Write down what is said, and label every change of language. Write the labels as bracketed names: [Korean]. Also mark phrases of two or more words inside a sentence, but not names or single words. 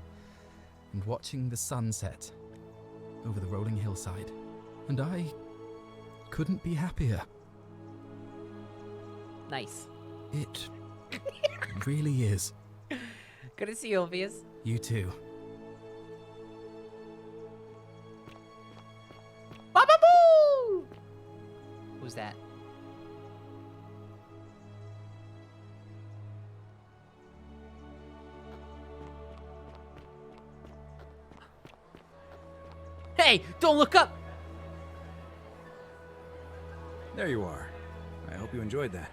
[English] And watching the sunset over the rolling hillside. And I couldn't be happier. Nice. It really is. Good to see you, Ulpius. You too. Ba-ba-boo! Who's that? Hey, don't look up! There you are. I hope you enjoyed that.